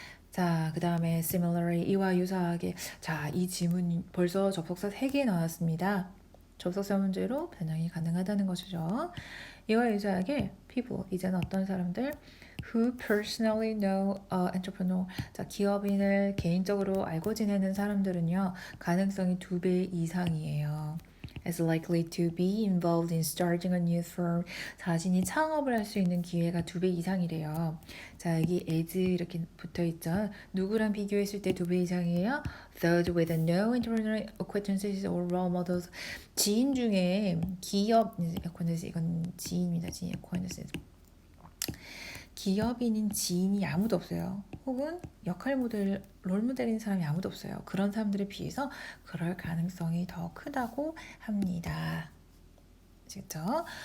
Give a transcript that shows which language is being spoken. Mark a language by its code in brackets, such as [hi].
[ko] 자, 그 다음에 similarly, 이와 유사하게. 자, 이 지문 벌써 접속사 3개 나왔습니다. 접속사 문제로 변형이 가능하다는 것이죠. 이와 유사하게 people, 이제는 어떤 사람들? [en] Who personally know entrepreneur. [ko] 자, 기업인을 개인적으로 알고 지내는 사람들은요, 가능성이 2배 이상이에요. [en] As likely to be involved in starting a new firm. [ko] 자신이 창업을 할 수 있는 기회가 2배 이상이래요. 자, 여기 as 이렇게 붙어 있죠. 누구랑 비교했을 때 2배 이상이에요? [en] Those with no internal acquaintances or role models. [ko] 지인 중에 기업 acquaintance, 이건 지인입니다. 지인 acquaintances. 기업인인 지인이 아무도 없어요. 혹은 역할 모델, 롤 모델인 사람이 아무도 없어요. 그런 사람들에 비해서 그럴 가능성이 더 크다고 합니다. 아시겠죠?